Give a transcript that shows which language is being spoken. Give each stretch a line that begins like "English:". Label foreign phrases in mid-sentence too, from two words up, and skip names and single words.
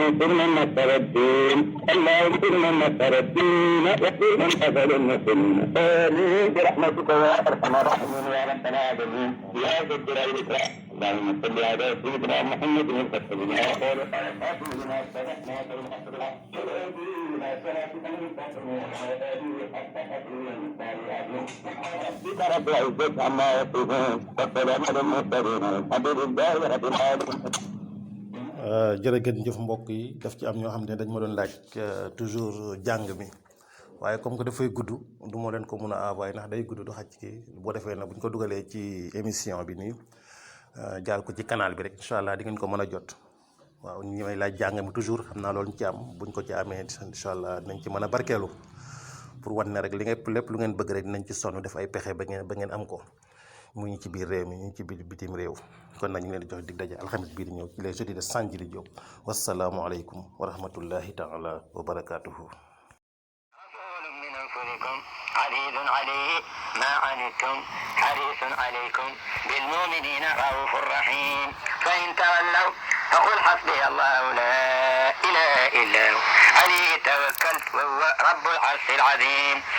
Arabic: انصرنا النصر الدين اللهم انصرنا النصر الدين وقل من قبل المسلمين آمين برحمتك يا أرحم الراحمين يا رب العالمين يا ذا الجلال والإكرام اللهم صل على سيدنا محمد الفتح بما قال الحاكم بما سبقنا بالحق بالحق إلى صراطك المستقيم وعلى آله حق قدره المختار العظيم ربك رب العزة عما يصفون والسلام على المرسلين والحمد لله رب العالمين.
Wolof: jërëjëf jëf mbokk yi daf ci am ñoo xam ne dañ ma doon laaj toujours jàng mi waaye
French: comme que
Wolof: dafay gudd du ma leen ko mun a envoyé ndax day gudd du xaj ci boo defee nag bu ñu ko dugalee ci émission bi nii jaar ko ci canal bi rek
Arabic: إن شاء الله
Wolof: di ngeen ko mën a jot waaw ñi may laaj jàng mi toujours xam naa loolu ñu ci am buñ ko ci amee
Arabic: إن شاء الله
Wolof: dinañ ci mën a barkeelu pour wan ne rek lépp lu ngeen bëgg rek dinañ ci sonn def ay pexe ba ngeen am ko mu ñu ci biir réew mi ñu ci biir bitim réew. kon nag ñu leen di jox dig daje alxamis bii di ñëw ci
French: les jeudis
Wolof: de Sanjili Diop
Arabic: والسلام عليكم ورحمة الله تعالى وبركاته. عزيز عليه ما عنتم حريص عليكم بالمؤمنين رؤوف رحيم فإن تولوا فقل حسبي الله لا إله إلا هو عليه توكلت وهو رب العرش العظيم.